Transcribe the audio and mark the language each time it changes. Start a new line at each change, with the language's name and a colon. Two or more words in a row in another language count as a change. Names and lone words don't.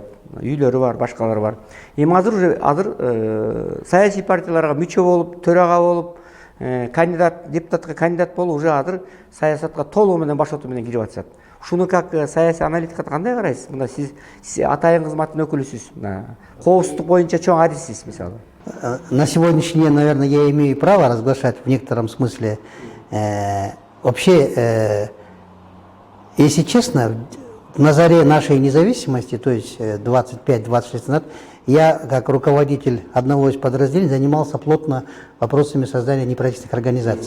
Kyrgyz: Үйлөрү бар, башкалары бар. Эми азыр саясий партияларга мүчө болуп, төрага болуп, депутатка кандидат болуп, уже азыр саясатка толугу менен баш оту менен кирип атышат. Ушуну как саясий аналитикка кандай карайсыз? Мында сиз атайын кызматтын өкүлүсүз. Коопсуздук боюнча чоң адиссиз, мисалы.
Russian: На сегодняшний день, наверное, я имею право разглашать в некотором смысле. Вообще, если честно, на заре нашей независимости, то есть 25-26 лет назад, я, как руководитель одного из подразделений, занимался плотно вопросами создания неправительственных организаций.